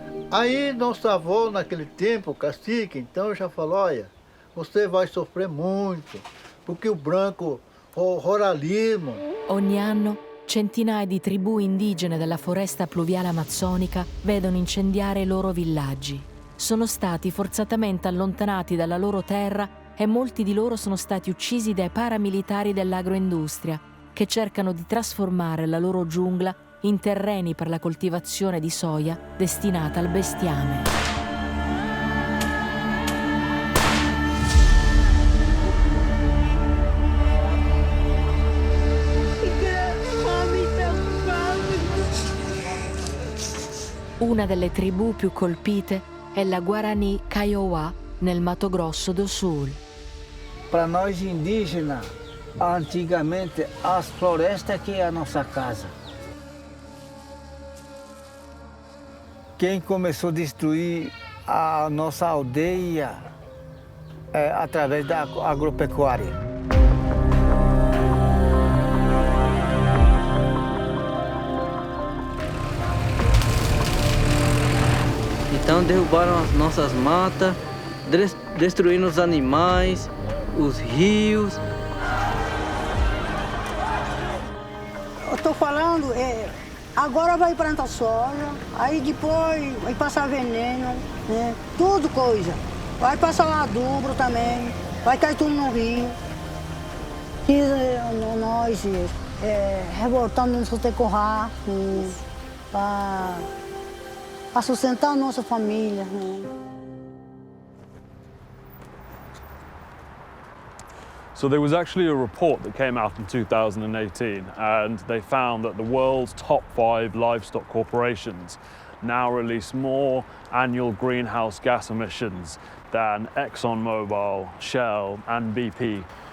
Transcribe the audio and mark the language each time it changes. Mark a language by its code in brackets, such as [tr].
[pt] Aí nosso avô, naquele tempo, cacique, então já falou, olha, você vai sofrer muito, porque o branco ruralismo. [it] Ogni anno centinaia di tribù indigene della foresta pluviale amazzonica vedono incendiare i loro villaggi. Sono stati forzatamente allontanati dalla loro terra e molti di loro sono stati uccisi dai paramilitari dell'agroindustria che cercano di trasformare la loro giungla in terreni per la coltivazione di soia destinata al bestiame. Una delle tribù più colpite è la Guarani Kaiowá nel Mato Grosso do Sul. [pt] Para nós indígenas, antigamente as florestas que é a nossa casa. Quem começou a destruir a nossa aldeia é através da agropecuária. Então derrubaram as nossas matas, destruindo os animais, os rios. Eu estou falando, agora vai plantar soja, aí depois vai passar veneno, né? Tudo coisa. Vai passar adubo também, vai cair tudo no rio. E nós revoltando no sotecorrar, para sustentar a nossa família. Né? [en] So there was actually a report that came out in 2018, and they found that the world's top 5 livestock corporations now release more annual greenhouse gas emissions than ExxonMobil, Shell and BP.